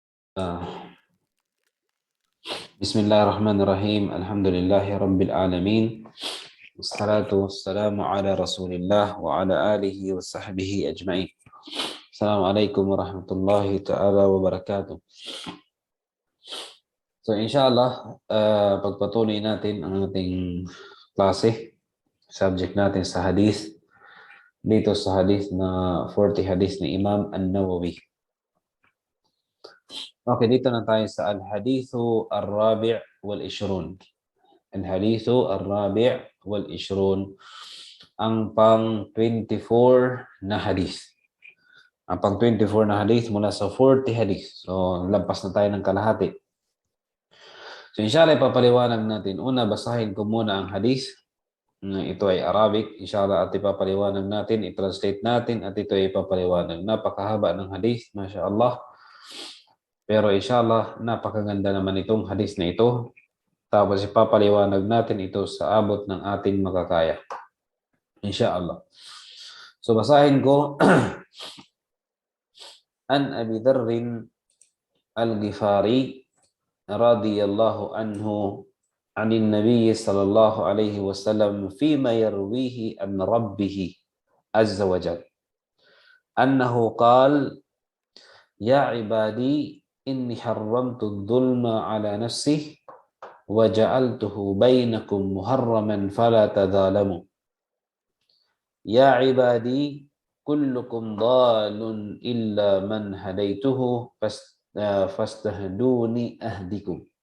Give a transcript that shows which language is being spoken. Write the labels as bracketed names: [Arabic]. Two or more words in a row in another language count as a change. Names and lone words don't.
[Arabic] آه. بسم الله الرحمن الرحيم. الحمد لله رب العالمين، والصلاة والسلام على رسول الله وعلى آله وصحبه أجمعين. السلام عليكم ورحمة الله تعالى وبركاته. [Filipino] So inshallah, pagpatuloy natin ang ating klase, subject natin sa hadith, dito sa hadith na 40 hadith ni Imam An-Nawawi. Okay, dito na tayo sa [Arabic] الحديث الرابع والعشرون. الحديث الرابع والعشرون. [Filipino] Ang pang-24 na hadith. Ang pang-24 na hadith mula sa 40 hadith. So, lampas na tayo ng kalahati. So, inshallah, ipapaliwanag natin. Una, basahin ko muna ang hadith. Ito ay Arabic. Inshallah, at ipapaliwanag natin, i-translate natin, at ito ay ipapaliwanag. Napakahaba ng hadith, mashallah. Pero inshallah, napakaganda naman itong hadith na ito. Tapos ipapaliwanag natin ito sa abot ng ating makakaya. Inshallah. So basahin ko. [Arabic] عن أبي ذر الغفاري رضي الله عنه عن النبي صلى الله عليه وسلم فيما يرويه عن ربه عز وجل أنه قال يا عبادي إني حرمت الظلم على نفسي وجعلته بينكم محرما فلا تظالموا يا عبادي كلكم ضال إلا من هديته فاستهدوني أهدكم